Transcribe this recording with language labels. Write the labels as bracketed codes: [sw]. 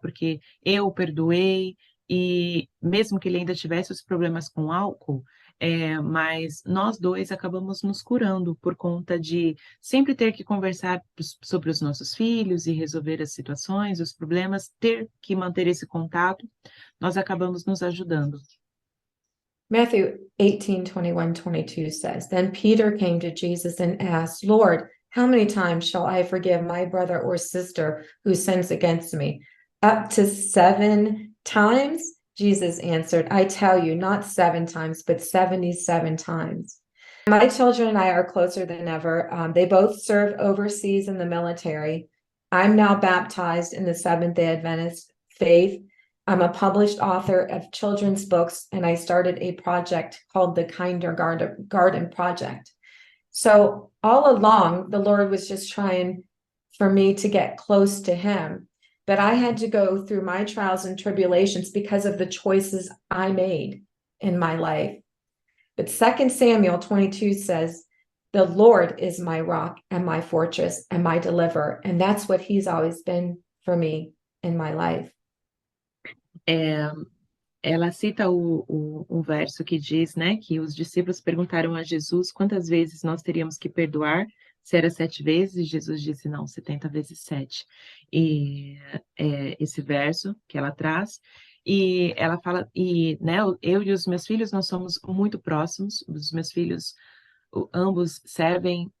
[pt] Porque eu o perdoei, e mesmo que ele ainda tivesse os problemas com álcool, mas nós dois acabamos nos curando por conta de sempre ter que conversar sobre os nossos filhos e resolver as situações, os problemas, ter que manter esse contato, nós acabamos nos ajudando. [en] Matthew 18:21-22 says, Then Peter came to Jesus and asked, Lord, how many times shall I forgive my brother or sister who sins against me? Up to 7 times? Jesus answered, I tell you, not 7 times, but 77 times. My children and I are closer than ever. They both serve overseas in the military. I'm now baptized in the Seventh-day Adventist faith. I'm a published author of children's books, and I started a project called the Kinder Garden Project. So all along, the Lord was just trying for me to get close to him. But I had to go through my trials and tribulations because of the choices I made in my life. But 2 Samuel 22 says, the Lord is my rock and my fortress and my deliverer. And that's what he's always been for me in my life. [pt] Ela cita um verso que diz, né, que os discípulos perguntaram a Jesus quantas vezes nós teríamos que perdoar, se era 7 vezes, e Jesus disse, não, 70 vezes 7. E esse verso que ela traz, e ela fala, e né, eu e os meus filhos, nós somos muito próximos, os meus filhos, ambos servem